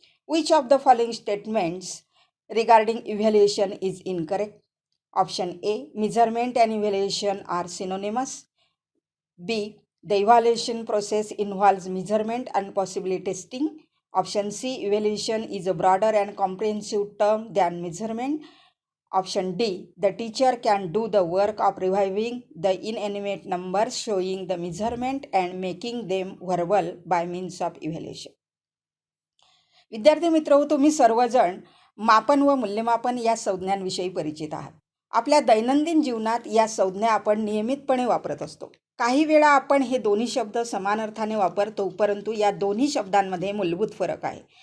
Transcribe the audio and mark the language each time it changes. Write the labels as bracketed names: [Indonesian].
[English] Which of the following statements regarding evaluation is incorrect? Option A measurement and evaluation are synonymous. B the evaluation process involves measurement and possibly testing. Option C evaluation is a broader and comprehensive term than measurement. Option D, the teacher can do the work of reviving the inanimate numbers, showing the measurement and making them verbal by means of evaluation. [Marathi] विद्यार्थी मित्र, तुम्ही सर्वजण मापन व मूल्यमापन या संज्ञांविषयी परिचित आहात. आपल्या दैनंदिन जीवनात या संज्ञा आपण नियमितपणे वापरत असतो. काही वेळा आपण हे दोन्ही शब्द समान अर्थाने वापरतो, परंतु या दोन्ही शब्दांमध्ये मूलभूत फरक आहे.